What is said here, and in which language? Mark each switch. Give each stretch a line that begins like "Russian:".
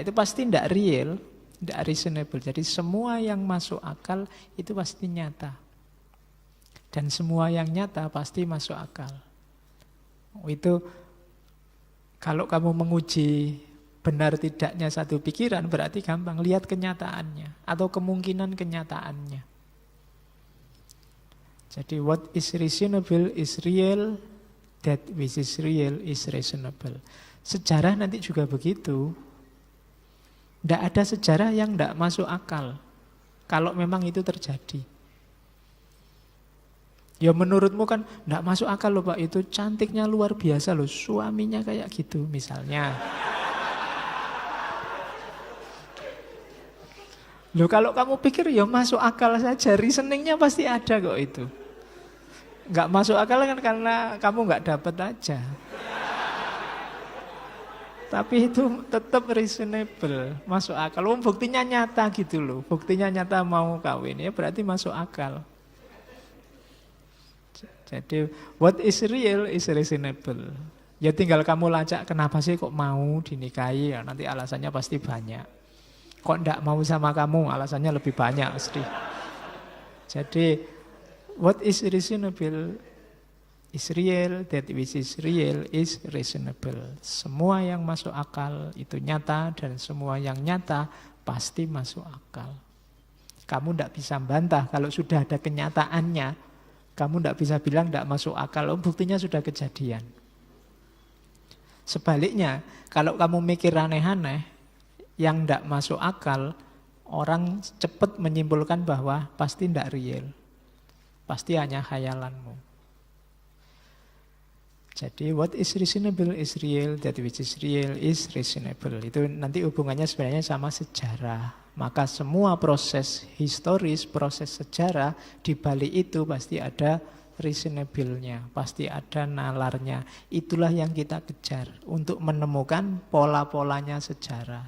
Indonesian: Itu pasti tidak real, tidak reasonable. Jadi semua yang masuk akal itu pasti nyata. Dan semua yang nyata pasti masuk akal. Itu kalau kamu menguji benar tidaknya satu pikiran berarti gampang, lihat kenyataannya atau kemungkinan kenyataannya.
English: Jadi what is reasonable is real, that which is real is reasonable.
Indonesian: Sejarah nanti juga begitu. Tidak ada sejarah yang tidak masuk akal. Kalau memang itu terjadi. Ya menurutmu kan tidak masuk akal loh Pak, itu cantiknya luar biasa loh, suaminya kayak gitu misalnya. Loh kalau kamu pikir ya masuk akal saja, reasoningnya pasti ada kok itu. Nggak masuk akal kan karena kamu nggak dapat aja. Tapi itu tetap reasonable, masuk akal. Buktinya nyata gitu loh, buktinya nyata mau kawin ya berarti masuk akal. Jadi
English: what is real is reasonable.
Indonesian: Ya tinggal kamu lacak kenapa sih kok mau dinikahi, ya, nanti alasannya pasti banyak. Kok ndak mau sama kamu, alasannya lebih banyak pasti. Jadi
English: what is reasonable is real, that which is real is reasonable.
Indonesian: Semua yang masuk akal itu nyata dan semua yang nyata pasti masuk akal. Kamu tidak bisa bantah kalau sudah ada kenyataannya. Kamu tidak bisa bilang tidak masuk akal, buktinya sudah kejadian. Sebaliknya, kalau kamu mikir aneh-aneh yang tidak masuk akal, orang cepat menyimpulkan bahwa pasti tidak real. Pasti hanya khayalanmu.
English: Jadi what is reasonable is real, that which is real is reasonable.
Indonesian: Itu nanti hubungannya sebenarnya sama sejarah. Maka semua proses historis, proses sejarah, di balik itu pasti ada reasonable-nya, pasti ada nalarnya. Itulah yang kita kejar untuk menemukan pola-polanya sejarah.